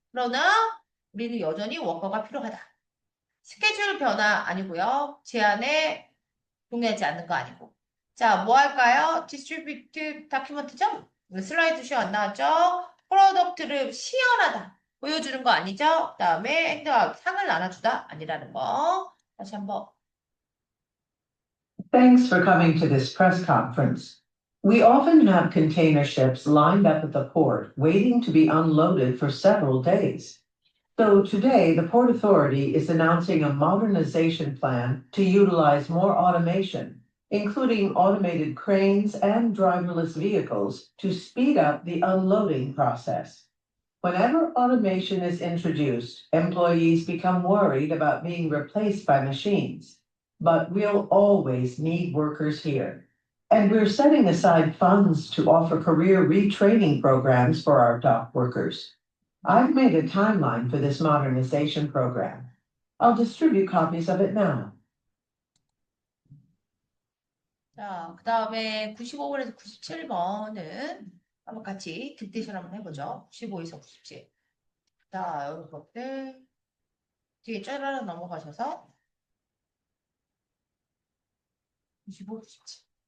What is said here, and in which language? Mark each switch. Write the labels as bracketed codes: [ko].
[ko] 그러나 우리는 여전히 워커가 필요하다. 스케줄 변화 아니고요. 제안에 동의하지 않는 거 아니고. 자, 뭐 할까요? 디스트리뷰트 다큐먼트죠? 슬라이드 쇼 안 나왔죠? 프로덕트를 시연하다. 보여주는 거 아니죠? 그 다음에 행동하고 상을 나눠주다. 아니라는 거. 다시 한번. [en] Thanks for coming to this press conference. We often have container ships lined up at the port, waiting to be unloaded for several days. So today, the Port Authority is announcing a modernization plan to utilize more automation, including automated cranes and driverless vehicles to speed up the unloading process. Whenever automation is introduced, employees become worried about being replaced by machines. But we'll always need workers here. And we're setting aside funds to offer career retraining programs for our dock workers. I've made a timeline for this modernization program. I'll distribute copies of it now. [ko] 자, 그 다음에 95번에서 97번은 한번 같이 딕테이션 한번 해보죠. 95에서 97. 자, 여러분들 뒤에 쩌르르 넘어가셔서 95, 97.